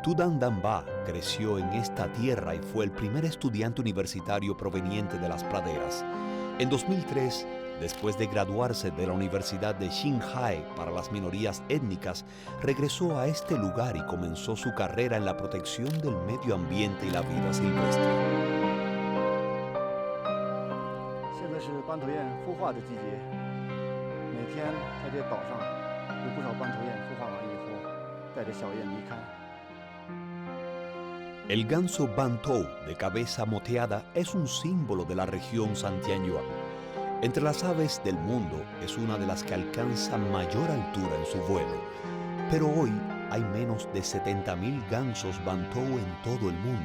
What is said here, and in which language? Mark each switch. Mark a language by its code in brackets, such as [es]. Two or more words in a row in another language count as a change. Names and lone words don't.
[es] Tu Thanh Dam Ba creció en esta tierra y fue el primer estudiante universitario proveniente de las praderas. En 2003, después de graduarse de la Universidad de Qinghai para las minorías étnicas, regresó a este lugar y comenzó su carrera en la protección del medio ambiente y la vida silvestre. [zh] 现在是斑头雁孵化的季节，每天在这岛上有不少斑头雁孵化完以后，带着小雁离开。 [es] El ganso bantou de cabeza moteada es un símbolo de la región Santianyuan. Entre las aves del mundo es una de las que alcanza mayor altura en su vuelo, pero hoy hay menos de 70.000 gansos bantou en todo el mundo.